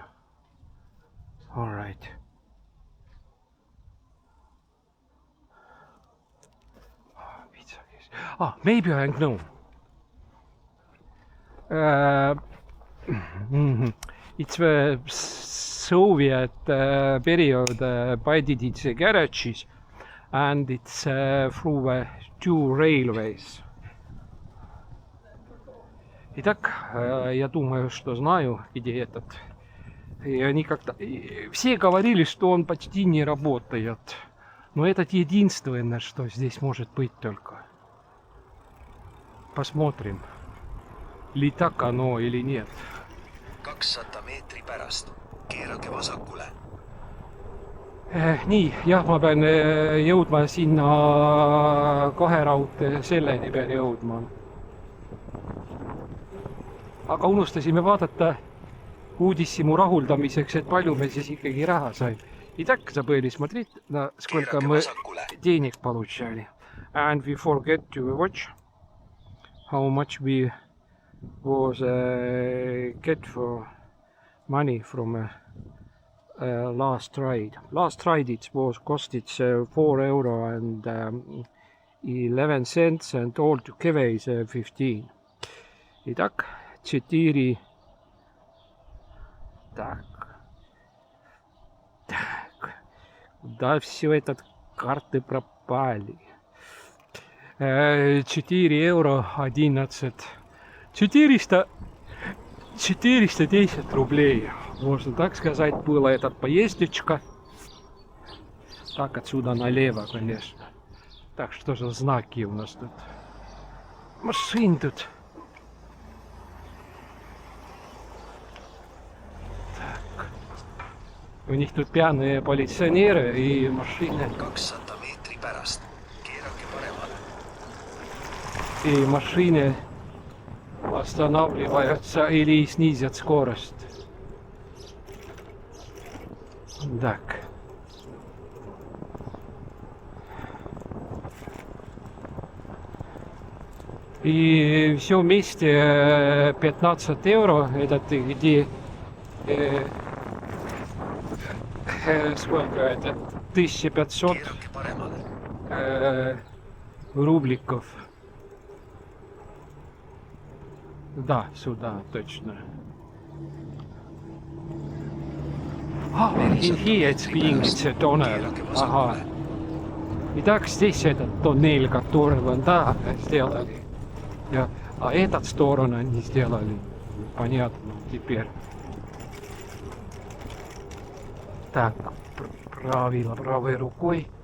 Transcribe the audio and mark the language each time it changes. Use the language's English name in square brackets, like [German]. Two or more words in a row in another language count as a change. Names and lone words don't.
[English] All right. Maybe I know. It's the Soviet period by-did garages, and it's through two railways. [Russian] Итак, я думаю, что знаю, где этот. И они как-то... Все говорили, что он почти не работает. Но это единственное, что здесь может быть только. Посмотрим, ли так оно или нет. [Estonian] 200 meetri pärast keerake vasakule. Nii, jah, ma pean jõudma sinna kahe raudtee, selleni pean jõudma. Aga unustasime vaadata uudishimu rahuldamiseks, et palju me siis ikkagi raha sai. [Russian] Итак, забыли смотреть, сколько мы денег получали. [English] And we forget to watch how much we was get for money from last ride. Last ride it was costed €4 and 11 cents and all together is 15. [Russian] Итак, 4. Так. Куда все этот карты пропали? €4.11. 410 рублей. Можно так сказать, была эта поездочка. Так, отсюда налево, конечно. Так, что же знаки у нас тут? Машин тут. Так. У них тут пьяные полиционеры и машины. [Estonian] 200 meetri pärast. Keerake paremale. [Russian] И машины останавливаются или снизят скорость. Так. И все вместе 15 евро. Это где сколько это? 1500 [Estonian] Keerake paremale. [Russian] рубликов. Да, сюда, точно. [English] Here it's being tunnel. [Russian] Ага. Итак, здесь этот тоннель, который вон, да, сделали. А этот сторону они сделали. Понятно теперь. Так, правой рукой.